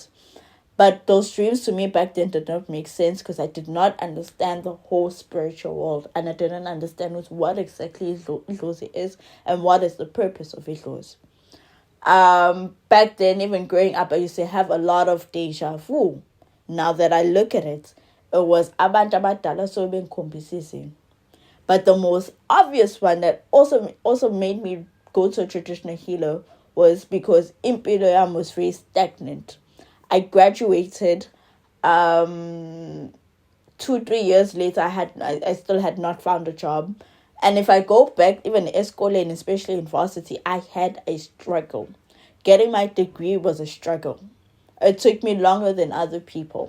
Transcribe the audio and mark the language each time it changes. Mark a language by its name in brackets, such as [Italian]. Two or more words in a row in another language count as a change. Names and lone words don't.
[English] But those dreams to me back then did not make sense because I did not understand the whole spiritual world. And I didn't understand what exactly Idlozi is and what is the purpose of Idlozi. Back then, even growing up, I used to have a lot of deja vu. Now that I look at it, it was [Zulu] abantu abadala so benkombisisi. [English] But the most obvious one that also made me go to a traditional healer was because [Zulu] impilo yami [English] was very stagnant. I graduated 2-3 years later. I still had not found a job. And if I go back, even in school and especially in varsity, I had a struggle. Getting my degree was a struggle. It took me longer than other people.